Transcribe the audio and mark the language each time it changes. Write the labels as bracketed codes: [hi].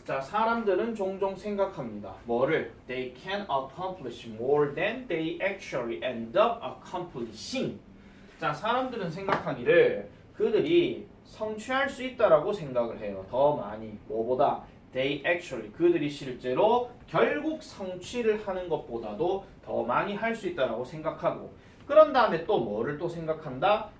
[ko] 자, 사람들은 종종 생각합니다. 뭐를? [en] They can accomplish more than they actually end up accomplishing. [ko] 자, 사람들은 생각하기를 그들이 성취할 수 있다라고 생각을 해요. 더 많이. 뭐보다? [en] They actually. [ko] 그들이 실제로 결국 성취를 하는 것보다도 더 많이 할 수 있다라고 생각하고 그런 다음에 또 뭐를 또 생각한다?